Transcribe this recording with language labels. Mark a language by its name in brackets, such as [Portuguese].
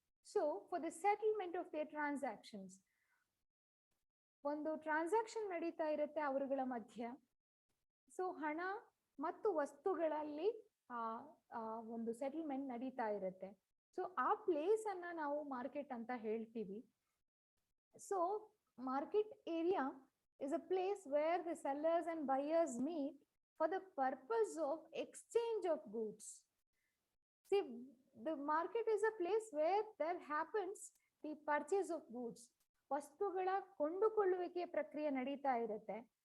[English] So, for the settlement of their transactions, [Kannada] ಒಂದು transaction ನಡೀತಾ ಇರುತ್ತೆ ಅವರುಗಳ ಮಧ್ಯ. ಸೊ ಹಣ ಮತ್ತು ವಸ್ತುಗಳಲ್ಲಿ ಒಂದು ಸೆಟಲ್ಮೆಂಟ್ ನಡೀತಾ ಇರುತ್ತೆ. ಸೊ ಆ ಪ್ಲೇಸ್ ಅನ್ನ ನಾವು ಮಾರ್ಕೆಟ್ ಅಂತ ಹೇಳ್ತೀವಿ. [English] So market area is a place where the sellers and buyers meet for the purpose of exchange of goods. See, the market is a place where there happens the purchase of goods. [Kannada] ವಸ್ತುಗಳ ಕೊಂಡುಕೊಳ್ಳುವಿಕೆ ಪ್ರಕ್ರಿಯೆ ನಡೀತಾ ಇರುತ್ತೆ.